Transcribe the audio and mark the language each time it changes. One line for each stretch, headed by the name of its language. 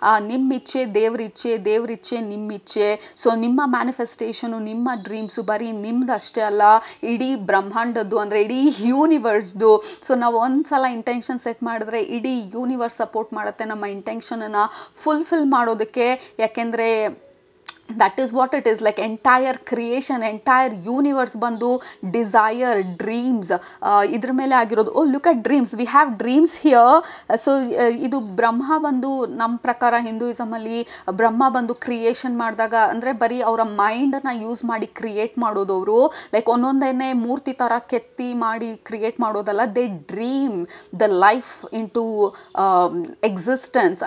Kannada: ನಿಮ್ಮ ಇಚ್ಛೆ ದೇವ್ರಿಚ್ಛೆ ನಿಮ್ಮಿಚ್ಛೆ. ಸೊ ನಿಮ್ಮ ಮ್ಯಾನಿಫೆಸ್ಟೇಷನು, ನಿಮ್ಮ ಡ್ರೀಮ್ಸು ಬರೀ ನಿಮ್ದು ಅಷ್ಟೇ ಅಲ್ಲ, ಇಡೀ ಬ್ರಹ್ಮಾಂಡದ್ದು, ಅಂದರೆ ಇಡೀ ಯೂನಿವರ್ಸ್ದು. ಸೊ ನಾವು ಒಂದು ಸಲ ಇಂಟೆನ್ಷನ್ ಸೆಟ್ ಮಾಡಿದ್ರೆ ಇಡೀ ಯೂನಿವರ್ಸ್ ಸಪೋರ್ಟ್ ಮಾಡುತ್ತೆ ನಮ್ಮ ಇಂಟೆನ್ಷನನ್ನು ಫುಲ್ಫಿಲ್ ಮಾಡೋದಕ್ಕೆ. ಯಾಕೆಂದರೆ
English: that is what it is, like entire creation, entire universe ಬಂದು desire, dreams
Kannada: ಇದ್ರ ಮೇಲೆ ಆಗಿರೋದು.
English: Oh look at dreams, we have dreams here.
Kannada: So ಇದು ಬ್ರಹ್ಮ ಬಂದು ನಮ್ಮ ಪ್ರಕಾರ ಹಿಂದೂಯಿಸಮಲ್ಲಿ ಬ್ರಹ್ಮ ಬಂದು ಕ್ರಿಯೇಷನ್ ಮಾಡಿದಾಗ, ಅಂದರೆ ಬರೀ ಅವರ ಮೈಂಡನ್ನು ಯೂಸ್ ಮಾಡಿ ಕ್ರಿಯೇಟ್ ಮಾಡೋದು. ಅವರು ಲೈಕ್ ಒಂದೊಂದೇನೆ ಮೂರ್ತಿ ಥರ ಕೆತ್ತಿ ಮಾಡಿ ಕ್ರಿಯೇಟ್ ಮಾಡೋದಲ್ಲ.
English: They dream the life into existence.